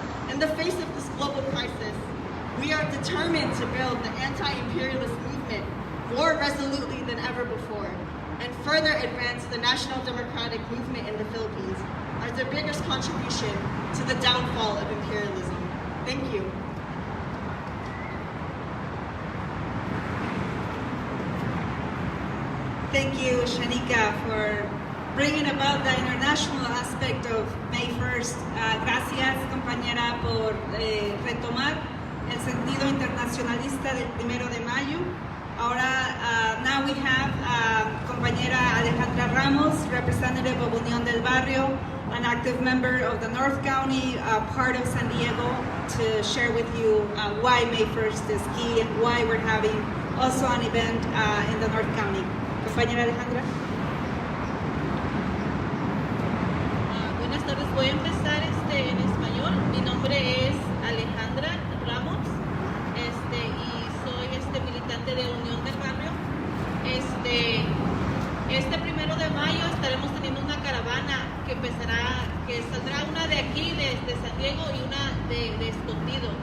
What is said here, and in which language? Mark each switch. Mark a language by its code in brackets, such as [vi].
[en] In the face of this global crisis, we are determined to build the anti-imperialist movement more resolutely than ever before, and further advance the national democratic movement in the Philippines as their biggest contribution to the downfall of imperialism. Thank you. Thank you, Shanika, for bringing about the international aspect of May 1st. [es] Gracias, compañera, por retomar el sentido internacionalista del 1 de mayo. Ahora, [en] now we have compañera Alejandra Ramos, representative of Unión del Barrio, an active member of the North County part of San Diego, to share with you why May 1st is key and why we're having also an event in the North County. [es] Compañera Alejandra. Buenas tardes, voy a empezar en español. Mi nombre es Alejandra Ramos y soy militante de Unión del Barrio. Este 1 de mayo estaremos teniendo una caravana que saldrá una de aquí, desde San Diego, y una de Escondido.